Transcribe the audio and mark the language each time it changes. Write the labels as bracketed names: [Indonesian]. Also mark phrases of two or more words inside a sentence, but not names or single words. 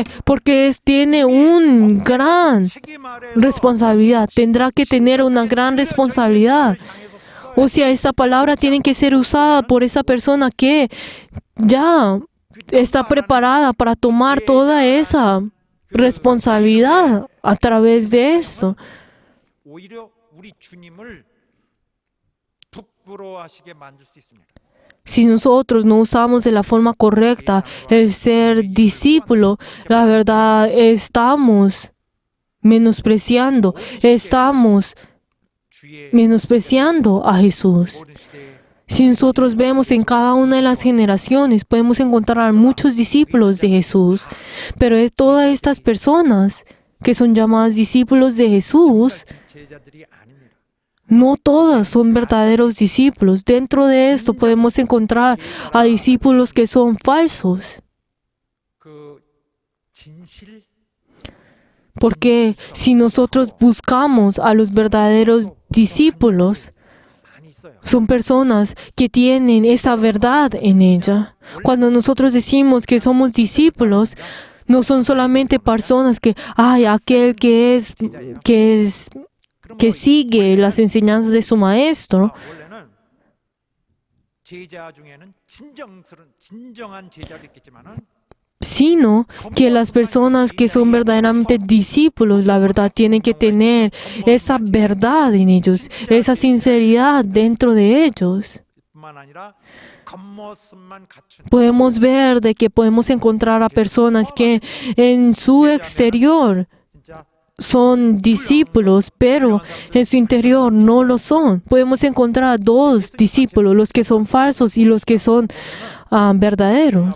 [Spanish] Porque tiene una gran responsabilidad. Tendrá que tener una gran responsabilidad. O sea, esta palabra tiene que ser usada por esa persona que ya está preparada para tomar toda esa responsabilidad a través de esto. [Korean] 오히려 우리 주님을 부끄러워하시게 만들 수 있습니다. [Spanish] Si nosotros no usamos de la forma correcta el ser discípulo, la verdad estamos menospreciando a Jesús. Si nosotros vemos en cada una de las generaciones, podemos encontrar muchos discípulos de Jesús, pero es todas estas personas que son llamadas discípulos de Jesús, [Korean] 제자들이 아닙니다. [Spanish] no todas son verdaderos discípulos. Dentro de esto podemos encontrar a discípulos que son falsos. [Korean] 그 진실 [Spanish] Porque si nosotros buscamos a los verdaderos discípulos, [Korean] 많이 있어요. [Spanish] son personas que tienen esa verdad en ella. Cuando nosotros decimos que somos discípulos, no son solamente personas que, aquel que sigue las enseñanzas de su maestro, [Korean] 원래는 제자 중에는 진정한 제자도 있겠지만은 [Spanish] sino que las personas que son verdaderamente discípulos, la verdad, tienen que tener esa verdad en ellos, esa sinceridad dentro de ellos. [Korean] 뿐만 아니라 겉모습만 갖춘 [Spanish] Podemos ver de que podemos encontrar a personas que en su exterior [Korean] 진짜 [Spanish] son discípulos, pero en su interior no lo son. Podemos encontrar dos discípulos, los que son falsos y los que son verdaderos.